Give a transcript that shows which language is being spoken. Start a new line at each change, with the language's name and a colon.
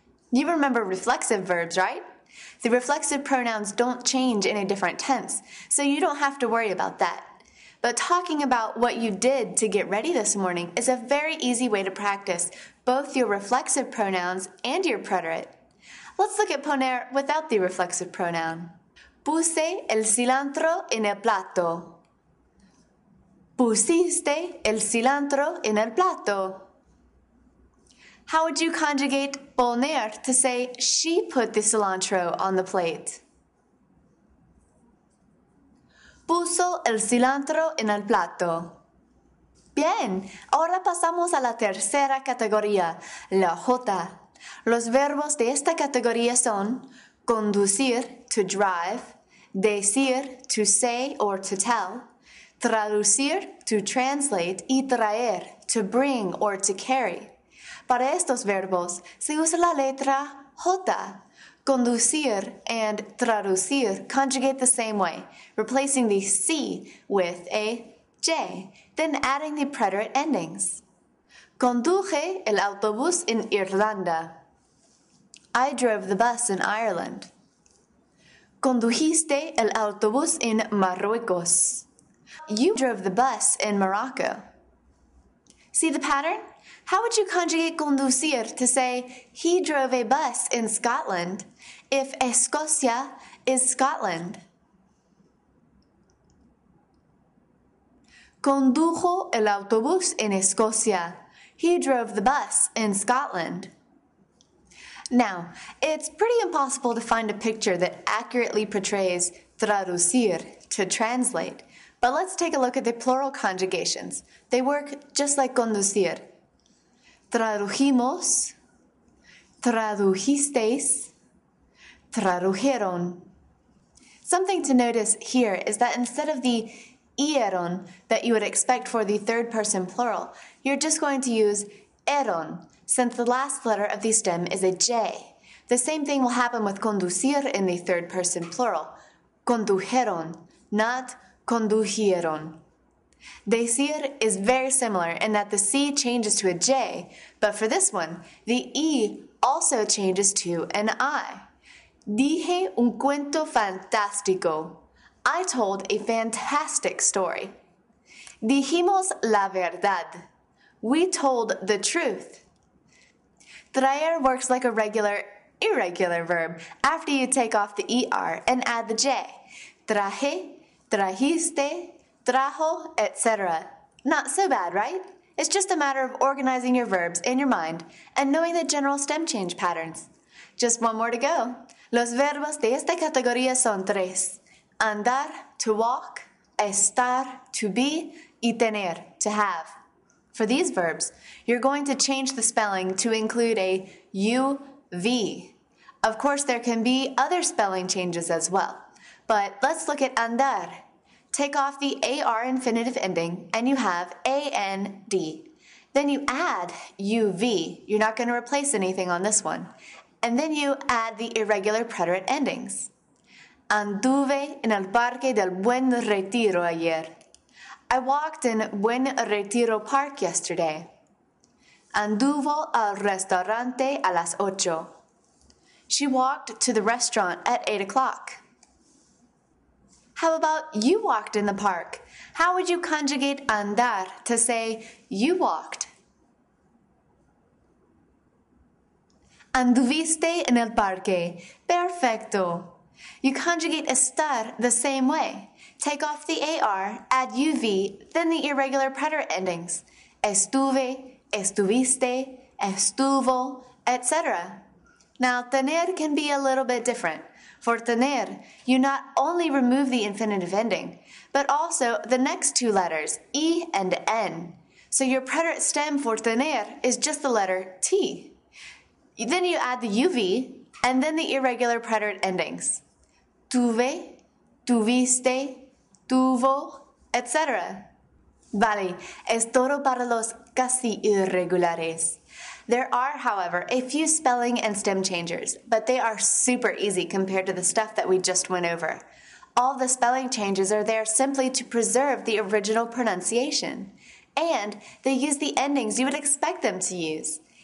English: You remember reflexive verbs, right? The reflexive pronouns don't change in a different tense, so you don't have to worry about that. But talking about what you did to get ready this morning is a very easy way to practice both your reflexive pronouns and your preterit. Let's look at poner without the reflexive pronoun.
Spanish: Puse el cilantro en el plato. Pusiste el cilantro en el plato.
English: How would you conjugate poner to say she put the cilantro on the plate?
Spanish: Puso el cilantro en el plato. Bien, ahora pasamos a la tercera categoría, la J. Los verbos de esta categoría son conducir,
English: to drive,
Spanish: decir,
English: to say or to tell,
Spanish: traducir,
English: to translate,
Spanish: y traer,
English: to bring or to carry.
Spanish: Para estos verbos se usa la letra J.
English: Conducir and traducir conjugate the same way, replacing the C with a J, then adding the preterite endings.
Spanish: Conduje el autobús en Irlanda.
English: I drove the bus in Ireland.
Spanish: Condujiste el autobús en Marruecos.
English: You drove the bus in Morocco. See the pattern? How would you conjugate conducir to say he drove a bus in Scotland if Escocia is Scotland?
Spanish: Condujo el autobús en Escocia.
English: He drove the bus in Scotland. Now, it's pretty impossible to find a picture that accurately portrays traducir, to translate, but let's take a look at the plural conjugations. They work just like conducir.
Spanish: Tradujimos, tradujisteis, tradujeron.
English: Something to notice here is that instead of the ieron that you would expect for the third person plural, you're just going to use eron, since the last letter of the stem is a J. The same thing will happen with conducir in the third person plural.
Spanish: Condujeron, not condujeron.
English: Decir is very similar in that the C changes to a J, but for this one, the E also changes to an I.
Spanish: Dije un cuento fantástico.
English: I told a fantastic story.
Spanish: Dijimos la verdad.
English: We told the truth. Traer works like a irregular verb after you take off the ER and add the J.
Spanish: Traje, trajiste, trajo,
English: etc. Not so bad, right? It's just a matter of organizing your verbs in your mind and knowing the general stem change patterns. Just one more to go.
Spanish: Los verbos de esta categoría son tres.
English: Andar, to walk, estar, to be, y tener, to have. For these verbs, you're going to change the spelling to include a UV. Of course, there can be other spelling changes as well. But let's look at andar. Take off the AR infinitive ending, and you have AND. Then you add UV. You're not going to replace anything on this one. And then you add the irregular preterite endings.
Spanish: Anduve en el Parque del Buen Retiro ayer.
English: I walked in Buen Retiro Park yesterday.
Spanish: Anduvo al restaurante a las 8.
English: She walked to the restaurant at 8 o'clock. How about you walked in the park? How would you conjugate andar to say you walked?
Spanish: Anduviste en el parque. Perfecto.
English: You conjugate estar the same way. Take off the AR, add UV, then the irregular preterite endings.
Spanish: Estuve, estuviste, estuvo, etc.
English: Now, tener can be a little bit different. For tener, you not only remove the infinitive ending, but also the next two letters, E and N. So your preterite stem for tener is just the letter T. Then you add the UV and then the irregular preterite endings.
Spanish: Tuve, tuviste, tuvo, etc. Vale, es todo para los casi irregulares.
English: There are, however, a few spelling and stem changers, but they are super easy compared to the stuff that we just went over. All the spelling changes are there simply to preserve the original pronunciation. And they use the endings you would expect them to use.